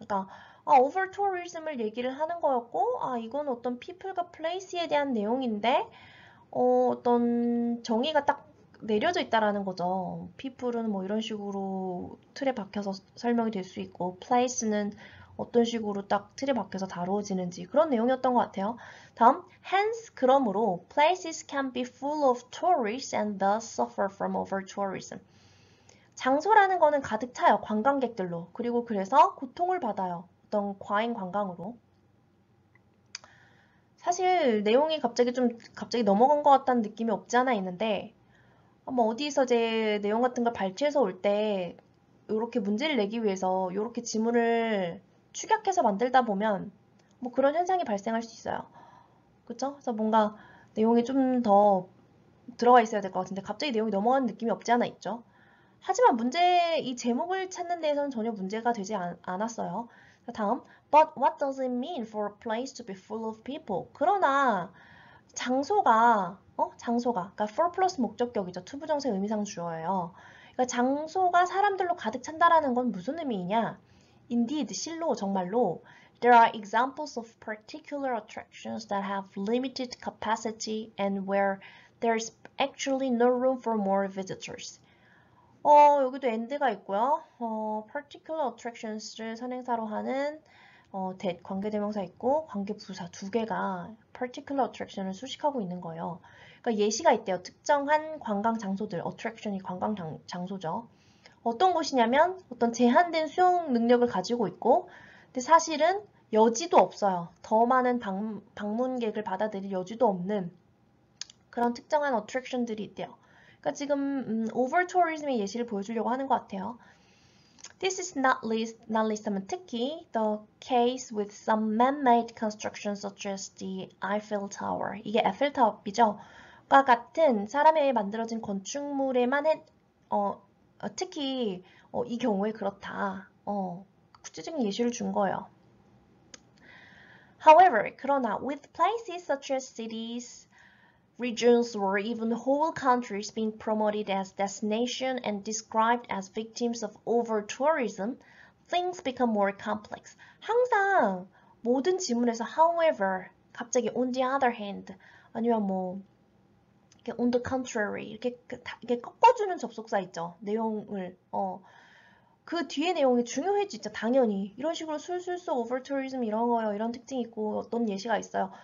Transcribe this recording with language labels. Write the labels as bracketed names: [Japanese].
[Korean] 그러니까 over tourism을 얘기를 하는 거였고, 이건 어떤 people과 place에 대한 내용인데, 어떤 정의가 딱 내려져 있다라는 거죠. people은 뭐 이런 식으로 틀에 박혀서 설명이 될 수 있고, place는 어떤 식으로 딱 틀에 박혀서 다루어지는지 그런 내용이었던 것 같아요. [English] 다음, hence [Korean] 그러므로 [English] places can be full of tourists and thus suffer from over tourism. [Korean] 장소라는 거는 가득 차요. 관광객들로. 그리고 그래서 고통을 받아요. 어떤 과잉 관광으로. 사실 내용이 갑자기 넘어간 것 같다는 느낌이 없지 않아 있는데 뭐 어디서 제 내용 같은 걸 발췌해서 올 때 이렇게 문제를 내기 위해서 이렇게 지문을 축약해서 만들다 보면 뭐 그런 현상이 발생할 수 있어요. 그쵸? 그래서 뭔가 내용이 좀 더 들어가 있어야 될 것 같은데 갑자기 내용이 넘어가는 느낌이 없지 않아 있죠? 하지만 이 제목을 찾는 데에서는 전혀 문제가 되지 않았어요. [English] 다음, but what does it mean for a place to be full of people? [Korean] 그러나 장소가, 그러니까 for 플러스 목적격이죠. 투부정사 의미상 주어예요. 그러니까 장소가 사람들로 가득 찬다라는 건 무슨 의미이냐? [English] Indeed, [Korean] 실로, 정말로, [English] there are examples of particular attractions that have limited capacity and where there's actually no room for more visitors. [Korean] 여기도 and가 있고요. particular attractions를 선행사로 하는 that 관계대명사 있고 관계부사 두 개가 particular attraction을 수식하고 있는 거예요. 그러니까 예시가 있대요. 특정한 관광 장소들, attraction이 관광 장소죠. 어떤 곳이냐면 어떤 제한된 수용 능력을 가지고 있고 근데 사실은 여지도 없어요. 더 많은 방문객을 받아들일 여지도 없는 그런 특정한 attraction들이 있대요. 그러니까 지금 over tourism의 예시를 보여주려고 하는 것 같아요. [English] This is not least [Korean] 하면 특히 [English] the case with some man-made constructions such as the Eiffel Tower. [Korean] 이게 에펠탑이죠. 과 같은 사람에 만들어진 건축물에만 특히 이 경우에 그렇다. 구체적인 예시를 준 거예요. [English] However, [Korean] 그러나 [English] with places such as cities, regions or even whole countries being promoted as destination and described as victims of over-tourism, things become more complex. [Korean] 항상 모든 지문에서 however, 갑자기 [English] on the other hand, [Korean] 아니면 뭐 이렇게 [English] on the contrary [Korean] 이렇게 꺾어주는 접속사 있죠. 내용을 그 뒤에 내용이 중요해지죠. 당연히 이런 식으로 술술 써 over-tourism 이런 거요. 이런 특징이 있고 어떤 예시가 있어요.